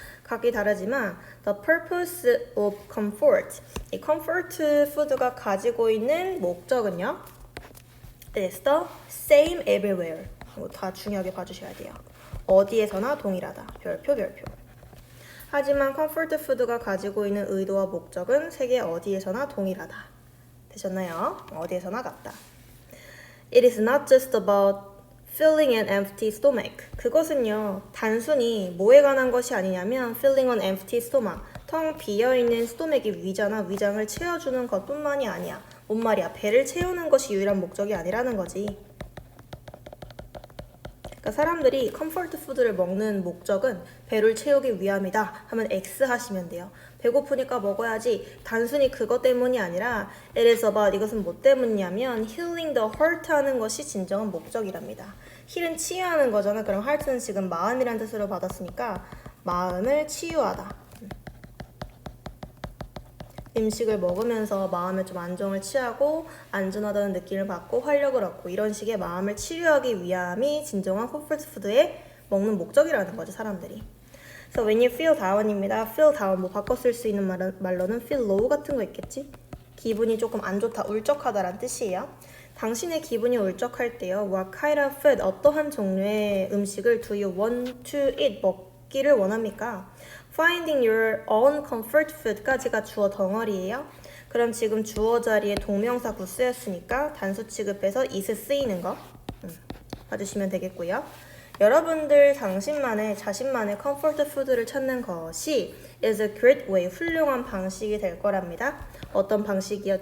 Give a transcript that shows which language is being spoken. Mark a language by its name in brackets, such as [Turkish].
[Korean] 각기 다르지만 [English] the purpose of comfort, [Korean] 이 컴포트 푸드가 가지고 있는 목적은요, [English] is the same everywhere. [Korean] 이거 다 중요하게 봐주셔야 돼요. 어디에서나 동일하다. 별표. 하지만 컴포트 푸드가 가지고 있는 의도와 목적은 세계 어디에서나 동일하다. 되셨나요? 어디에서나 같다. [English] It is not just about filling an empty stomach. [Korean] 그것은요, 단순히 뭐에 관한 것이 아니냐면 [English] filling an empty stomach, [Korean] 텅 비어있는 스토맥이 위잖아. 위장을 채워주는 것뿐만이 아니야. 뭔 말이야? 배를 채우는 것이 유일한 목적이 아니라는 거지. 그러니까 사람들이 컴포트 푸드를 먹는 목적은 배를 채우기 위함이다 하면 X 하시면 돼요. 배고프니까 먹어야지. 단순히 그것 때문이 아니라 [English] it is about, [Korean] 이것은 뭐 때문이냐면 [English] healing the heart [Korean] 하는 것이 진정한 목적이랍니다. 힐은 치유하는 거잖아. 그럼 heart는 지금 마음이란 뜻으로 받았으니까 마음을 치유하다. 음식을 먹으면서 마음에 좀 안정을 취하고 안전하다는 느낌을 받고 활력을 얻고 이런 식의 마음을 치료하기 위함이 진정한 컴포트 푸드의 먹는 목적이라는 거죠, 사람들이. [English] So when you feel down입니다. [Korean] feel down 뭐 바꿔 쓸 수 있는 말로는 feel low 같은 거 있겠지? 기분이 조금 안 좋다, 울적하다라는 뜻이에요. 당신의 기분이 울적할 때요. [English] What kind of food, [Korean] 어떠한 종류의 음식을 [English] do you want to eat, [Korean] 먹기를 원합니까? [English] Finding your own comfort food까지가 [Korean] 주어 덩어리예요. 그럼 지금 주어 자리에 동명사 구쓰였으니까 단수 취급해서 is 쓰이는 거 봐주시면 되겠고요. 여러분들 자신만의 컴포트 푸드를 찾는 것이 [English] is a great way, [Korean] 훌륭한 방식이 될 거랍니다. 어떤 방식이요?